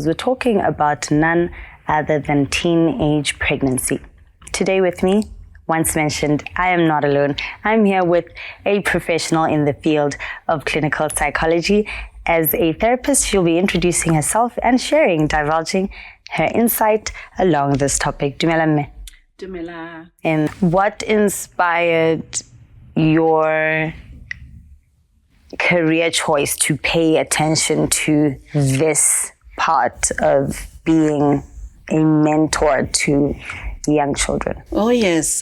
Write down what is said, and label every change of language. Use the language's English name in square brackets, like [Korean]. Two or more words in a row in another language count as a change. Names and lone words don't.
[English] We're talking about none other than teenage pregnancy. Today with me, once mentioned, I am not alone. I'm here with a professional in the field of clinical psychology. As a therapist, she'll be introducing herself and divulging her insight along this topic. [Tswana] Dumela mme. Dumela. [English] And what inspired your career choice to pay attention to this part of being a mentor to young children? Oh, yes.